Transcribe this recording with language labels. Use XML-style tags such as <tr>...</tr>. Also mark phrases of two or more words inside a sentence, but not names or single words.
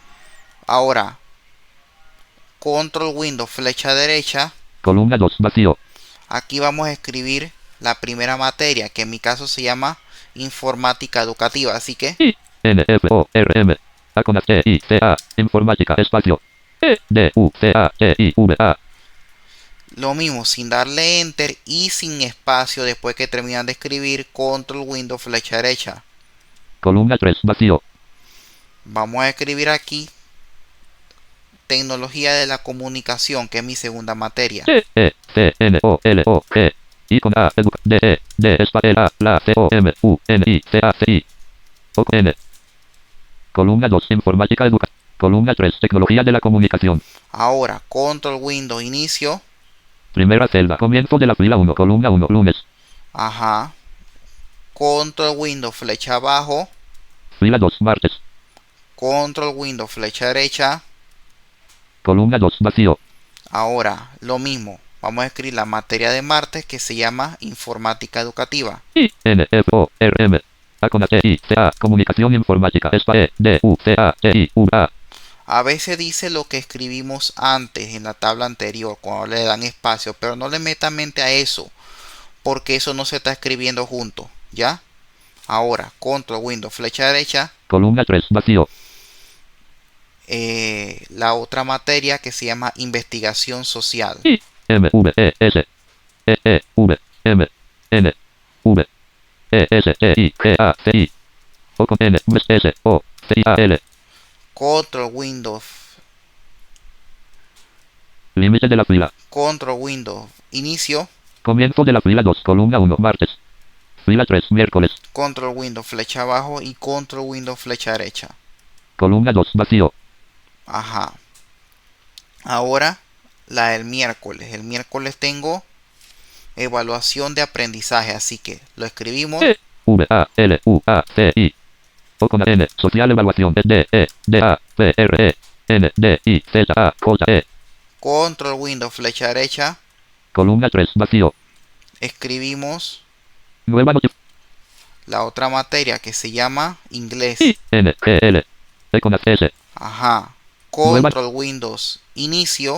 <es>Ahora, Control, Windows, flecha derecha. Columna 2. Vacío. Aquí vamos a escribir la primera materia, que en mi caso se llama Informática Educativa. Así que I, N, F, O, R, M. A con E, I, C, A. Informática. Espacio. E, D, U, C, A, T, I, V, A. lo mismo, sin darle Enter y sin espacio después que terminan de escribir, Control, Windows, flecha derecha. Columna 3. Vacío. Vamos a escribir aquí Tecnología de la Comunicación, que es mi segunda materia. C, E, C, N, O, L, O, G. I con A, D, E, D, espacio, A, la, C, O, M, U, N, I, C, A, C, I. O con N. Columna 2. Informática educativa. Columna 3. Tecnología de la comunicación. Ahora, Control, Windows, inicio. Primera celda. Comienzo de la fila 1. Columna 1. Lunes. Ajá. Control, Windows, flecha abajo. Fila 2. Martes. Control, Windows, flecha derecha. Columna 2. Vacío. Ahora, lo mismo. Vamos a escribir la materia de martes que se llama Informática Educativa. I, N, F, O, R, M. A con T, I, C, A. Comunicación informática. E, D, U, C, A, T, I, V, A. A veces dice lo que escribimos antes en la tabla anterior cuando le dan espacio, pero no le metan mente a eso, porque eso no se está escribiendo junto, ¿ya? Ahora, Control, Windows, flecha derecha. Columna 3. Vacío. La otra materia que se llama Investigación Social. I, M, V, E, S. E, E, V, M, N, V, E, S, T, I, G, A, C, I. O con N, V, S, O, C, I, A, L. Control, Windows, Límite de la fila. Control, Windows, inicio. Comienzo de la fila 2. Columna 1. Martes. Fila 3. Miércoles. Control, Windows, flecha abajo y Control, Windows, flecha derecha. Columna 2. Vacío. Ajá. Ahora, la del miércoles. El miércoles tengo evaluación de aprendizaje, así que lo escribimos. E, V, A, L, U, A, C, I. O con N. Social evaluación. D, E, D, A, P, R, E, N, D, I, Z, A, J, E. Control, Windows, flecha derecha. Columna 3. Vacío. Escribimos Nueva notificación. la otra materia que se llama Inglés. I, N, G, L. E con S. Ajá. Nueva- Control Windows inicio.</es>